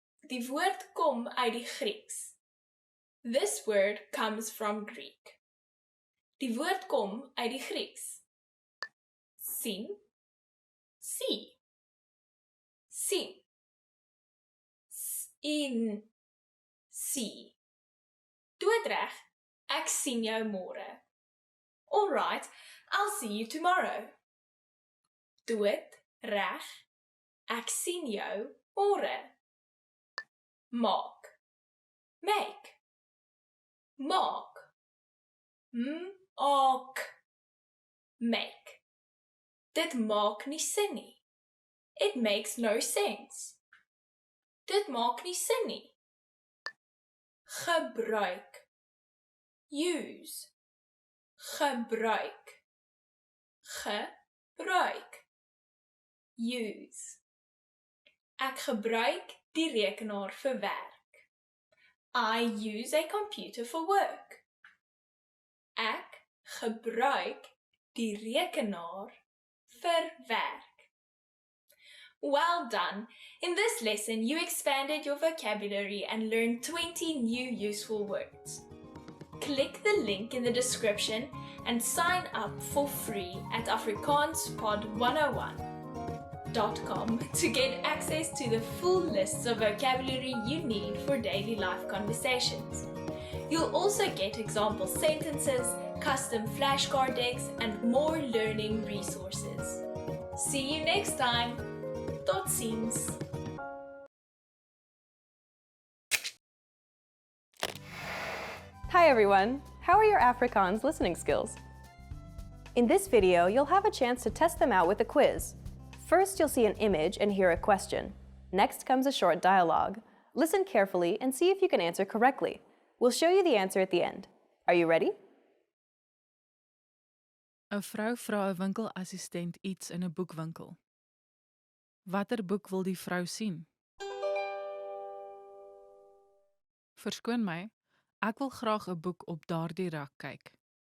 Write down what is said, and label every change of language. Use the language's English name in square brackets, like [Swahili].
[Afrikaans] Die woord kom uit die Grieks. [English] This word comes from Greek. [Afrikaans] Die woord kom uit die Grieks. Sien, see. Sien. Sien, see. Doodreg, ek sien jou môre. [English] All right, I'll see you tomorrow. [Afrikaans] Doodreg, ek sien jou môre. Maak, make. Maak, maak, make. Dit maak nie sin nie. [English] It makes no sense. [Afrikaans] Dit maak nie sin nie. Gebruik, use. Gebruik, gebruik, use. Ek gebruik die rekenaar vir werk. [English] I use a computer for work. [Afrikaans] Ek gebruik die rekenaar vir werk. [English] Well done! In this lesson, you expanded your vocabulary and learned 20 new useful words. Click the link in the description and sign up for free at afrikaanspod101.com to get access to the full lists of vocabulary you need for daily life conversations. You'll also get example sentences, custom flashcard decks, and more learning resources. See you next time! [Afrikaans] Tot ziens! [English] Hi everyone! How are your Afrikaans listening skills? In this video, you'll have a chance to test them out with a quiz. First, you'll see an image and hear a question. Next comes a short dialogue. Listen carefully and see if you can answer correctly. We'll show you the answer at the end. Are you ready? [Afrikaans] 'n Vrou vra 'n winkelassistent iets in 'n boekwinkel. Watter boek wil die vrou sien? Verskoon my, ek wil graag 'n boek op daardie rak kyk.